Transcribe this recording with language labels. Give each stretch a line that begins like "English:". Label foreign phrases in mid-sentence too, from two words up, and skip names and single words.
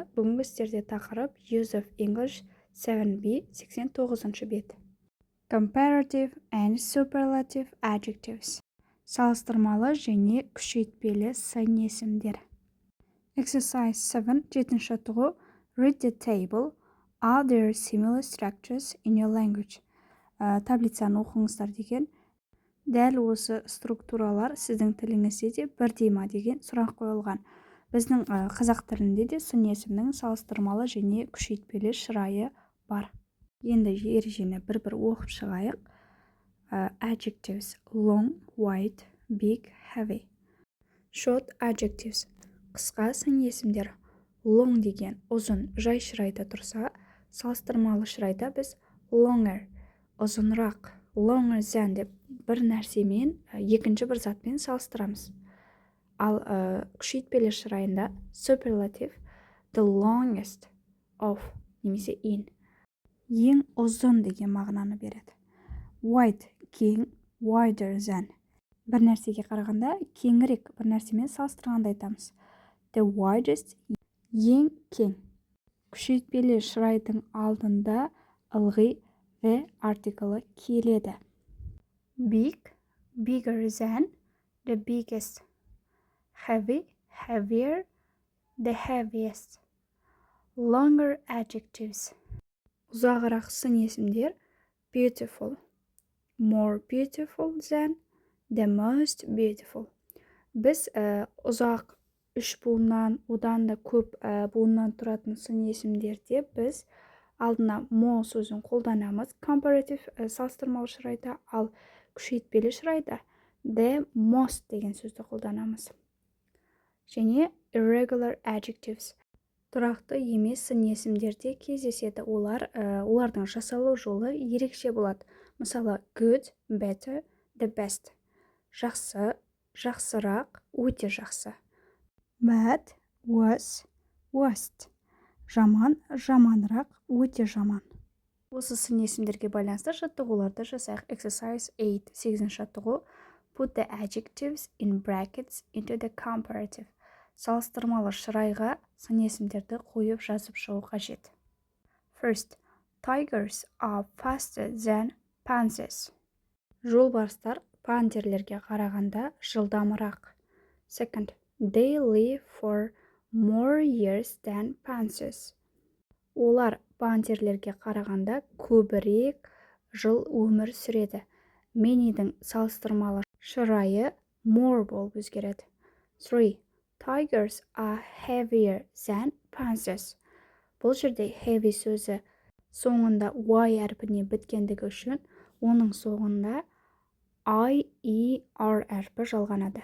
Kazakh: Бүгінгі сіздерде тақырып
English: Use of English
Kazakh: 7b 89-шы бет.
English: Comparative and Superlative Adjectives.
Kazakh: Салыстырмалы және күшейтпелі сын есімдер.
English: Exercise 7,
Kazakh: 7-ші жаттығу.
English: Read the table. Are there similar structures in your language?
Kazakh: Таблицаны оқыңыздар деген. Дәл осы структуралар сіздің тіліңізде де бірдей ма деген сұрақ қойылған. Біздің қазақ тілінде де сын есімнің салыстырмалы және күшейтпелі шырайы бар. Енді ережені бір-бір оқып шығайық.
English: Adjectives: long, wide, big, heavy. Short adjectives:
Kazakh: қысқа сын есімдер. Long деген ұзын, жай шырайда тұрса, салыстырмалы шырайда біз longer, ұзынырақ,
English: longer than
Kazakh: деп бір нәрсемен екінші бір затпен салыстырамыз. Ал күшейтпелі шырайында superlative,
English: the longest of
Kazakh: немесе in, ең ұзын деген мағынаны береді.
English: Wide, кең, wider than,
Kazakh: бір нәрсеге қарағанда кеңірек бір нәрсемен салыстырғанда айтамыз.
English: The widest,
Kazakh: ең кең. Күшейтпелі шырайдың алдында ылғи the артиклі келеді.
English: Big, bigger than, the biggest. Heavy, heavier, the heaviest. Longer adjectives.
Kazakh: Ұзағырақ сын есімдер
English: beautiful, more beautiful than, the most beautiful.
Kazakh: Біз ұзақ үш буыннан, одан да көп буыннан тұратын сын есімдерде біз алдына more сөзін қолданамыз. Comparative салыстырмалы шырайда, ал күшейтпелі шырайда
English: the most
Kazakh: деген сөзді қолданамыз.
English: Және irregular adjectives.
Kazakh: Тұрақты емес сын есімдерде кездеседі. Олардың жасалу жолы ерекше болады. Мысалы,
English: good, better, the best.
Kazakh: Жақсы, жақсырақ, өте жақсы.
English: Bad, worse, worst.
Kazakh: Жаман, жаманырақ, өте жаман. Осы сын есімдерге байланысты жаттығуларды жасайық.
English: Exercise 8,
Kazakh: 8-ші жаттығу.
English: Put the adjectives in brackets into the comparative.
Kazakh: Салыстырмалы шырайға сын есімдерді қойып жазып шығу қажет.
English: First, tigers are faster than panthers.
Kazakh: Жолбарыстар пантерлерге қарағанда жылдамырақ.
English: Second, they live for more years than panthers.
Kazakh: Олар пантерлерге қарағанда көбірек жыл өмір сүреді. Many'дің салыстырмалы шырайы more болып өзгереді. 3.
English: Tigers are heavier than panthers.
Kazakh: Бұл жерде heavy сөзі соңында y әрпіне біткендігі үшін, оның соңында I-E-R әрпі жалғанады.